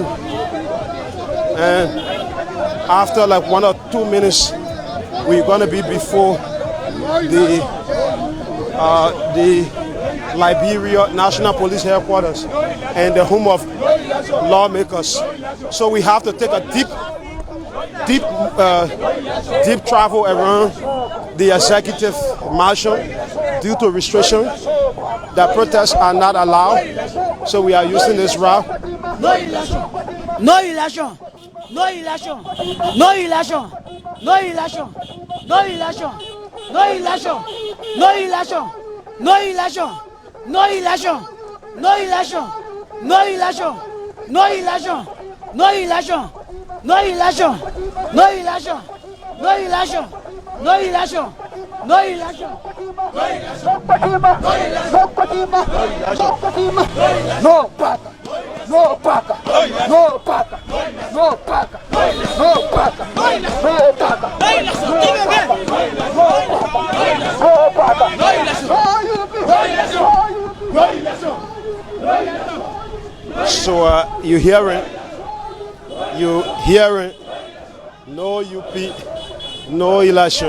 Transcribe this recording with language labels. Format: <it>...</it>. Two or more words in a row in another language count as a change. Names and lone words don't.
<en>And after like 1 or 2 minutes, we're going to be before the Liberia National Police Headquarters and the home of lawmakers. So we have to take a deep travel around the executive mansion due to restrictions. The protests are not allowed, so we are using this route. No election. No election. No election. No election. No election. No election. No election. No election. No election. No election. No election. No election. No election. No election. No election. No election. No election. No election. No election. No paca. No paca. No paca. No paca. No paca. So you hearing no UP, no election.</en>